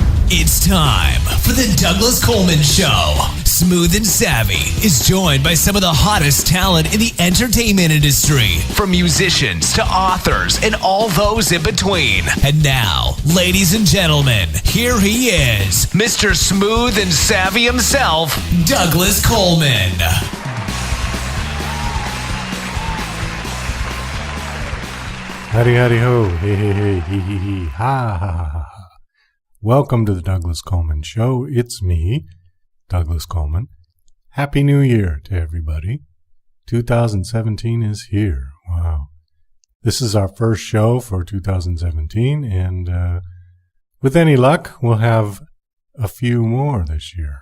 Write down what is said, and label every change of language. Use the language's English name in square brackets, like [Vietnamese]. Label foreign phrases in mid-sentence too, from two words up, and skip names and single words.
[English] It's time for the Douglas Coleman Show. Smooth and Savvy is joined by some of the hottest talent in the entertainment industry, from musicians to authors and all those in between. And now, ladies and gentlemen, here he is, Mr. Smooth and Savvy himself, Douglas Coleman. Howdy, howdy, ho. Hey, hey, hey, hee, hee, hee, ha, ha, ha, ha. Welcome to the Douglas Coleman Show. It's me, Douglas Coleman. Happy New Year to everybody. 2017 is here. Wow. This is our first show for 2017, and with any luck, we'll have a few more this year.